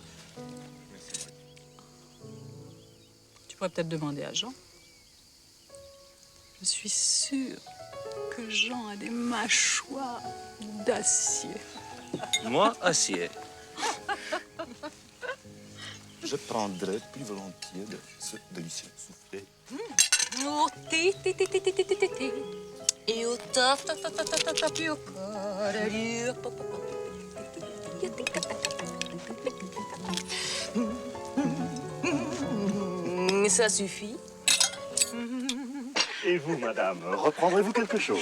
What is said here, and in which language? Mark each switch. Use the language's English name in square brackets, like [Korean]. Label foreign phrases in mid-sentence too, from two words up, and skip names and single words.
[French] Tu pourrais peut-être demander à Jean. Je suis sûre que Jean a des mâchoires d'acier. Moi, acier. Je prendrais plus volontiers de ce délicieux soufflé. Oh, té, té, té, té, té, té, té, té, té. Et au taf, taf, taf, taf, taf, taf, taf, au corps, allure, pop, pop, pop. Ça suffit. Et vous, madame, reprendrez-vous quelque chose?